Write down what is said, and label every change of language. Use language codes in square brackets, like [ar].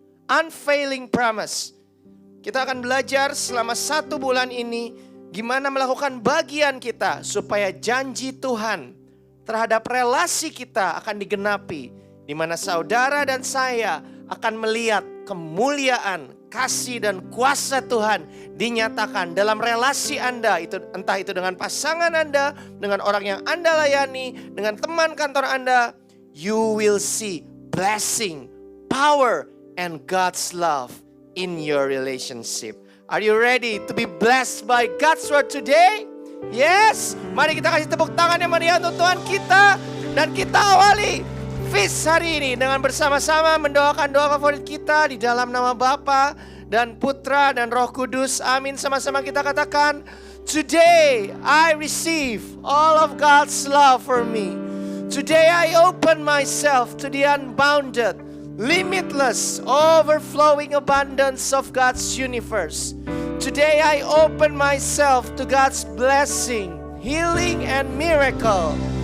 [en] Unfailing promise. [id] Kita akan belajar selama 1 bulan ini gimana melakukan bagian kita supaya janji Tuhan terhadap relasi kita akan digenapi. Di mana saudara dan saya akan melihat kemuliaan, kasih dan kuasa Tuhan dinyatakan dalam relasi Anda. Entah itu dengan pasangan Anda, dengan orang yang Anda layani, dengan teman kantor Anda. [en] You will see blessing, power, and God's love in your relationship. Are you ready to be blessed by God's word today? [id] Yes, mari kita kasih tepuk tangan yang meriah untuk Tuhan kita. Dan kita awali feast hari ini dengan bersama-sama mendoakan doa favorit kita di dalam nama Bapa dan Putra dan Roh Kudus. Amin, sama-sama kita katakan, [en] today I receive all of God's love for me. Today I open myself to the unbounded, limitless, overflowing abundance of God's universe. Today I open myself to God's blessing, healing, and miracle.